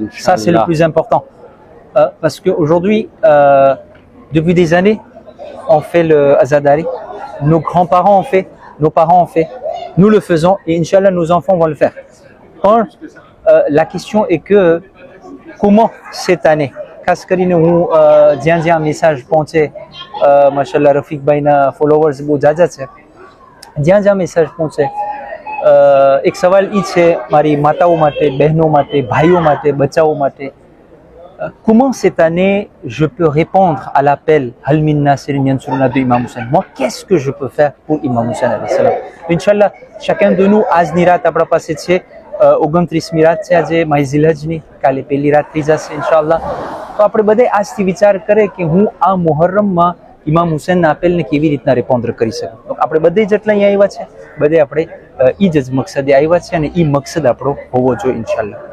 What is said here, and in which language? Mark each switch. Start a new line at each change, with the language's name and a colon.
French: Ça c'est le plus important. Parce qu'aujourd'hui, depuis des années, on fait le Azadari. Nos grands-parents ont fait, nos parents ont fait, nous le faisons et Inch'Allah nos enfants vont le faire. Or, la question est que comment cette année,
Gujarati: ખાસ કરીને હું જ્યાં જ્યાં message પહોંચે, માશાલ્લાહ રફીકભાઈના followers બહુ જાજા છે, જ્યાં જ્યાં મેસેજ પહોંચે એક સવાલ એ છે મારી માતાઓ માટે, બહેનો માટે, ભાઈઓ માટે, બચ્ચાઓ માટે,
French: comment cette année je peux répondre à l'appel Hal min nasirin yansuruna de Imam Hussein? Moi, qu'est-ce que je peux faire pour Imam Hussein alayhi salam? Inch'Allah, chacun de nous,
Gujarati: આજની રાત આપણા પાસે છે 29મી રાત છે આજે માહિઝિલહજની, કાલે પહેલી રાત થઈ જશે ઇન્શાઅલ્લાહ. તો આપણે બધે આજથી વિચાર કરે કે હું આ મુહર્રમમાં ઇમામ હુસેનના આપેલને કેવી રીતના રિપોન્ડર કરી શકું. તો આપણે બધે જેટલા અહીંયા આવ્યા છે, બધે આપણે એ જ મકસદે આવ્યા છે અને એ મકસદ આપણો હોવો જોઈએ ઇન્શાઅલ્લાહ.